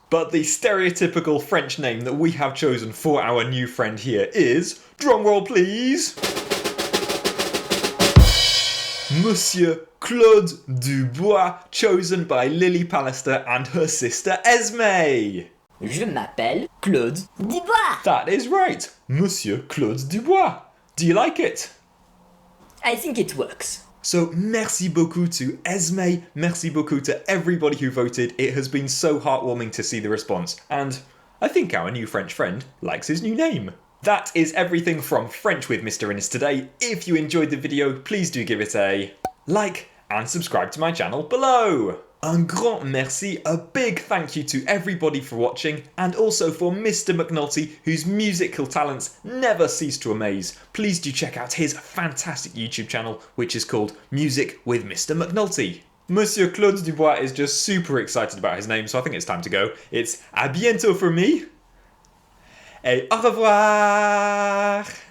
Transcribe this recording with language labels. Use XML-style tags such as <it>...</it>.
<en>But the stereotypical French name that we have chosen for our new friend here is, drumroll please, Monsieur Claude Dubois, chosen by Lily Pallister and her sister Esme.</en> <fr>Je m'appelle Claude Dubois.</fr> <en>That is right, Monsieur Claude Dubois. Do you like it? I think it works. So</en> <fr>merci beaucoup</fr> <en>to Esme, merci beaucoup to everybody who voted. It has been so heartwarming to see the response, and I think our new French friend likes his new name. That is everything from French with Mr. Innes today. If you enjoyed the video, please do give it a like and subscribe to my channel below.</en> <fr>Un grand merci,</fr> <en>a big thank you to everybody for watching, and also for Mr. McNulty, whose musical talents never cease to amaze. Please do check out his fantastic YouTube channel, which is called Music with Mr. McNulty. Monsieur Claude Dubois is just super excited about his name, so I think it's time to go. It's</en> <fr>à bientôt</fr> <en>for me,</en> <fr>et au revoir!</fr>